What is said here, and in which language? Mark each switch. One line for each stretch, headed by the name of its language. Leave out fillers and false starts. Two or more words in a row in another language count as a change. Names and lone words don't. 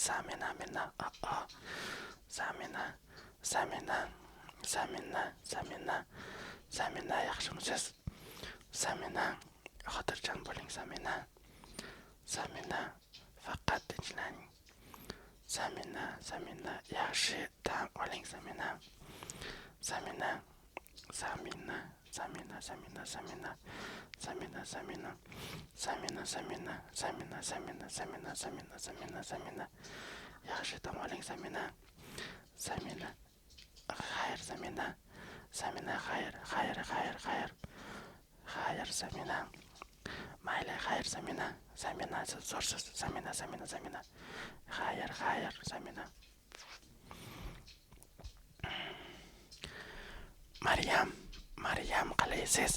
Uzbek: Samina, yaxshimisiz? Samina, xotirjam bo'ling, Samina. Faqat tinchlang. Samina, yaxshi dam oling, Samina. Zamina, Zamina, Zamina, Zamina, Zamina, Zamina, Zamina, Zamina, Zamina, Zamina, Zamina, Zamina, Zamina. Yaxshi dam oling Zamina. Zamina. Xayr Zamina. Zamina xayr, xayr, xayr, xayr. Xayr Zamina. Mayli xayr Zamina. Zamina siz zo'rsiz. Zamina, Zamina, Zamina. Xayr, xayr Zamina. Maryam qalaysiz?